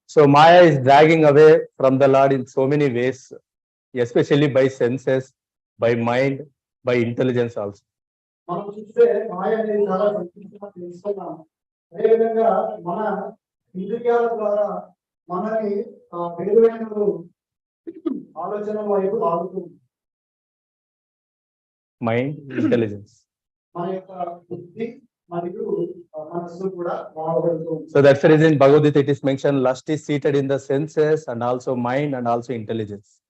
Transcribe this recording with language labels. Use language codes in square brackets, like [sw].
[en] So Maya is dragging away from the Lord in so many ways, especially by senses, by mind, by intelligence also. [te] మనం చూస్తే మాయ అనేది చాలా సంక్లిష్టంగా తెలుసుకున్నాం. అదేవిధంగా మన ఇంద్రియాల ద్వారా మనని వేరువేరు ఆలోచన వైపు లాగుతుంది. [en] Mind, intelligence. [te] మన యొక్క బుద్ధి మరియు మనస్సు కూడా లాగబడుతుంది. [en] So that's the reason in Bhagavad Gita it is mentioned lust is seated in the senses and also mind and also intelligence.